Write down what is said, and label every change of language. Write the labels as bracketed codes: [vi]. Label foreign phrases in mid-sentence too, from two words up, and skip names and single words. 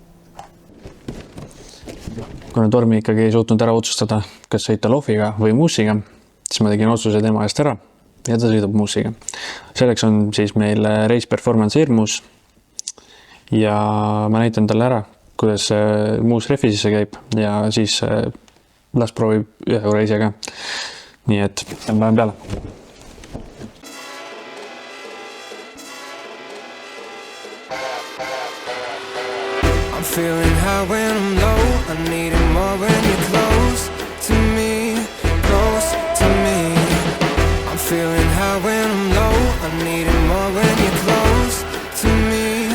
[et] Kuna Tormi ikkagi ei suutnud ära otsustada, kas sõita lohviga või muusiga, siis ma tegin otsuse tema eest ära ja ta sõidab muusiga. Selleks on siis meil Race Performance Airmus ja ma näitan talle ära, kuidas muus reffi sisse käib ja siis las proovib ühe juure ise ka. Nii et lähen peale. [en] I'm feeling high when I'm low. I need it more when you're close to me, close to me. I'm feeling high when I'm low. I need it more when you're close to me.